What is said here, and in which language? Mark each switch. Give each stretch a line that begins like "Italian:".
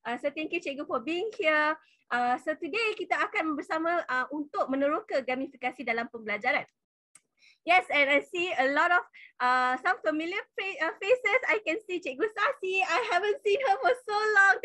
English: So thank you cikgu for being here.
Malay: So today kita akan bersama untuk meneroka gamifikasi dalam pembelajaran.
English: Yes, and I see a lot of some familiar faces. I can see Cikgu Sasi. I haven't seen her for so long.